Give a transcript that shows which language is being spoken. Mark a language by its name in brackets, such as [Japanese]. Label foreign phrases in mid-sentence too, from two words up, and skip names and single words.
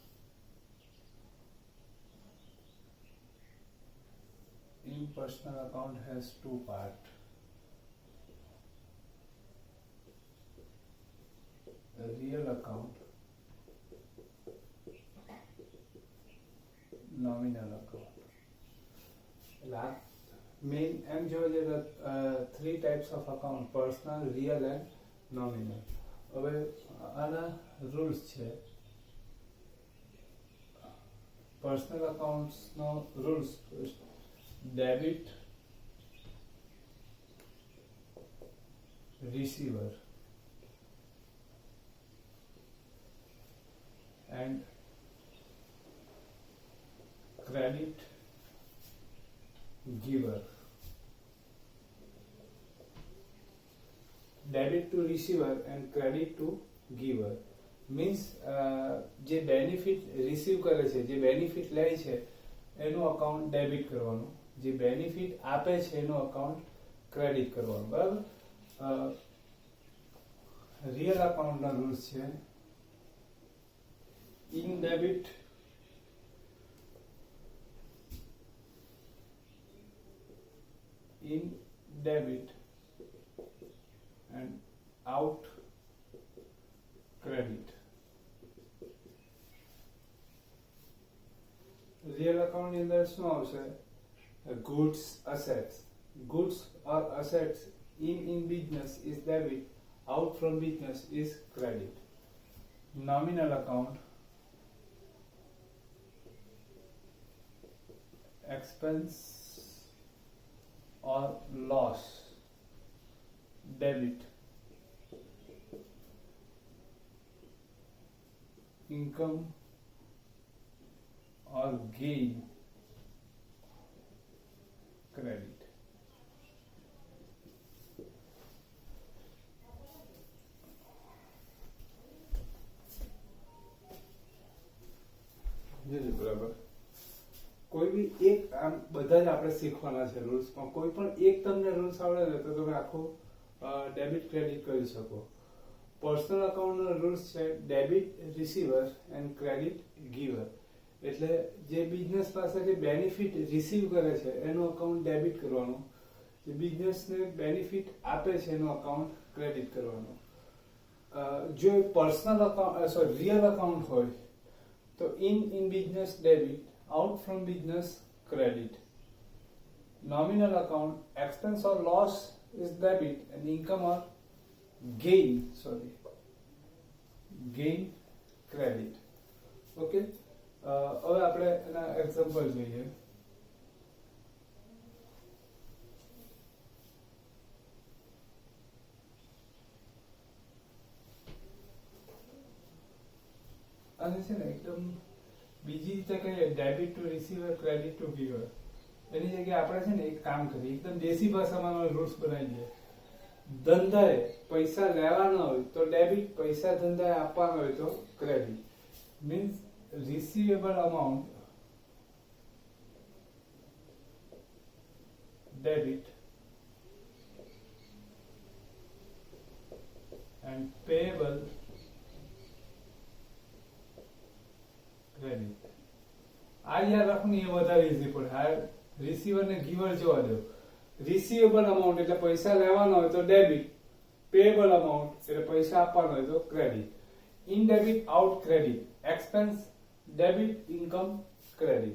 [English] Impersonal account has two parts. A real account, nominal account. Main [Gujarati] એમ જોવા જઈએ [English] three types of account, personal, real and nominal. [Gujarati] હવે આના [English] રૂલ્સ છે. personal accounts નો rules: debit receiver and credit giver. Debit to receiver and credit to giver means જે benefit receive [Gujarati] કરે છે, જે [English] બેનિફિટ [Gujarati] લે છે એનું [English] account debit [Gujarati] કરવાનું, જે [English] બેનિફિટ [Gujarati] આપે છે એનું [English] account credit [Gujarati] કરવાનું, બરાબર. [English] real accountના rules છે: in debit and out credit. real account [Gujarati] ની અંદર શું આવશે? [English] ગુડ્સ, assets. Goods or assets in business is debit, out from business is credit. Nominal account: expense or loss, debit. Income or gain, credit. [Gujarati] બરાબર. કોઈ બી એક, આમ બધા જ આપણે શીખવાના છે રૂલ્સ, પણ કોઈ પણ એક તમને રૂલ્સ આવડે ને તો તમે આખું [English] debit credit [Gujarati] કરી શકો. [English] personal accountના rules છે debit receiver and credit giver. [Gujarati] એટલે જે બિઝનેસ પાસેથી [English] benefit receive [Gujarati] કરે છે એનું [English] account debit [Gujarati] કરવાનું, જે બિઝનેસને બેનિફિટ આપે છે એનું [English] account credit [Gujarati] કરવાનું. [English] જો personal account real account [Gujarati] હોય તો [English] in business debit, out from business credit. Nominal account expense or loss is debit and income or gain, gain credit. [Gujarati] Okay, હવે આપણે એના એક્ઝામ્પલ જોઈએ. અને છે ને એકદમ બીજી રીતે કહીએ [English] debit to receiver, credit to giver, [Gujarati] એની જગ્યાએ આપણે છે ને એક કામ કરીએ, એકદમ દેશી ભાષામાં રૂલ્સ બનાવી દઈએ. ધંધાએ પૈસા લેવાના હોય તો ડેબિટ, પૈસા ધંધાએ આપવાના હોય તો ક્રેડિટ. [English] મીન્સ receivable amount debit and payable credit. [Gujarati] આ યાદ રાખવું, એ વધારે ઈઝી પડે. આ રિસીવર ને ગીવર જોવા દો. [English] receivable amount [Gujarati] એટલે પૈસા લેવાના હોય તો ડેબિટ, [English] payable amount [Gujarati] એટલે પૈસા આપવાના હોય તો ક્રેડિટ. [English] in debit, out credit, expense debit, income credit.